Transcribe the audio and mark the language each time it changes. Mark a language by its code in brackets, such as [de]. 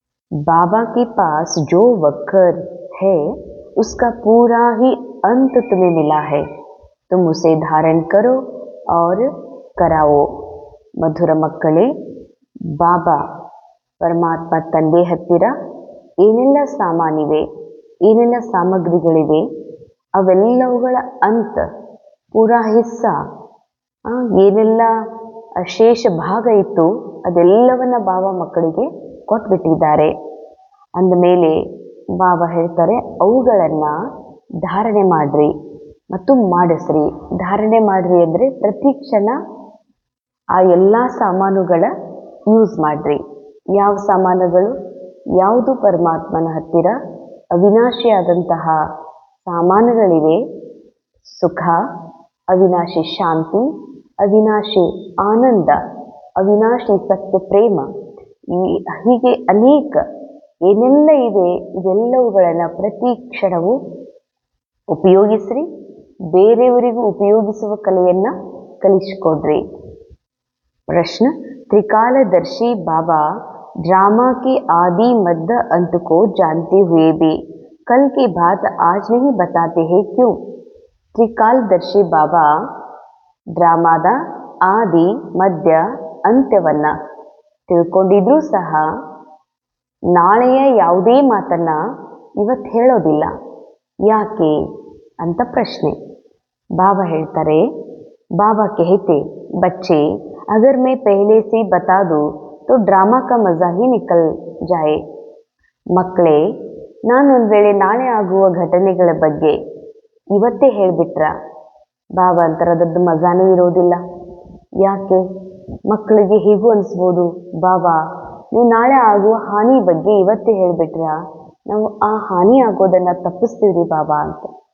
[hi] बाबा के पास जो वक्र है उसका पूरा ही अंत तुम्हें मिला है, तुम उसे धारण करो और कराओ। [kn] ಮಧುರ ಮಕ್ಕಳೇ, ಬಾಬಾ ಪರಮಾತ್ಮ ತಂದೆ ಹತ್ತಿರ ಏನೆಲ್ಲ ಸಾಮಾನಿವೆ, ಏನೆಲ್ಲ ಸಾಮಗ್ರಿಗಳಿವೆ, ಅವೆಲ್ಲವುಗಳ ಅಂತ ಪೂರಾ ಹಿಸ್ಸ, ಏನೆಲ್ಲ ಶೇಷ ಭಾಗ ಇತ್ತು ಅದೆಲ್ಲವನ್ನ ಬಾಬಾ ಮಕ್ಕಳಿಗೆ ಕೊಟ್ಬಿಟ್ಟಿದ್ದಾರೆ. ಅಂದಮೇಲೆ ಬಾಬಾ ಹೇಳ್ತಾರೆ, ಅವುಗಳನ್ನು ಧಾರಣೆ ಮಾಡ್ರಿ ಮತ್ತು ಮಾಡಿಸ್ರಿ. ಧಾರಣೆ ಮಾಡ್ರಿ ಅಂದರೆ ಪ್ರತಿ ಕ್ಷಣ ಆ ಎಲ್ಲ ಸಾಮಾನುಗಳ ಯೂಸ್ ಮಾಡ್ರಿ. ಯಾವ ಸಾಮಾನುಗಳು? ಯಾವುದು ಪರಮಾತ್ಮನ ಹತ್ತಿರ ಅವಿನಾಶಿಯಾದಂತಹ ಸಾಮಾನುಗಳಿವೆ. ಸುಖ, ಅವಿನಾಶಿ ಶಾಂತಿ, ಅವಿನಾಶಿ ಆನಂದ, ಅವಿನಾಶಿ ಸತ್ಯ ಪ್ರೇಮ, ಹೀಗೆ ಅನೇಕ ಏನೆಲ್ಲ ಇದೆ ಇದೆಲ್ಲವುಗಳನ್ನು ಪ್ರತಿ ಕ್ಷಣವೂ ಉಪಯೋಗಿಸ್ರಿ. ಬೇರೆಯವರಿಗೂ ಉಪಯೋಗಿಸುವ ಕಲೆಯನ್ನು ಕಲಿಸಿಕೊಡ್ರಿ. [hi] प्रश्न, त्रिकालदर्शी बाबा ड्रामा के आदि मध्य अंत को जानते हुए भी कल की बात आज नहीं बताते हैं, क्यों? त्रिकालदर्शी बाबा [kn] ಡ್ರಾಮಾದ ಆದಿ ಮಧ್ಯ ಅಂತ್ಯವನ್ನ ತಿಳ್ಕೊಂಡಿದ್ರೂ ಸಹ ನಾಳೆಯ ಯಾವುದೇ ಮಾತನ್ನ ಇವತ್ತು ಹೇಳೋದಿಲ್ಲ. ಯಾಕೆ ಅಂತ ಪ್ರಶ್ನೆ. ಬಾಬಾ ಹೇಳ್ತಾರೆ, [hi] बाबा कहते बच्चे अगर मैं पहले से बता दूं तो ड्रामा का मज़ा ही निकल जाए. [kn] ಮಕ್ಕಳೇ, ನಾನೊಂದು ವೇಳೆ ನಾಳೆ ಆಗುವ ಘಟನೆಗಳ ಬಗ್ಗೆ ಇವತ್ತೇ ಹೇಳಿಬಿಟ್ರ ಬಾಬಾ ಅಂತರದದ್ದು ಮಜಾನೇ ಇರೋದಿಲ್ಲ. ಯಾಕೆ? ಮಕ್ಕಳಿಗೆ ಹೀಗೂ ಅನಿಸ್ಬೋದು, ಬಾಬಾ ನೀವು ನಾಳೆ ಆಗುವ ಹಾನಿ ಬಗ್ಗೆ ಇವತ್ತೇ ಹೇಳಿಬಿಟ್ರ ನಾವು ಆ ಹಾನಿ ಆಗೋದನ್ನು ತಪ್ಪಿಸ್ತೀವಿ ಬಾಬಾ ಅಂತ.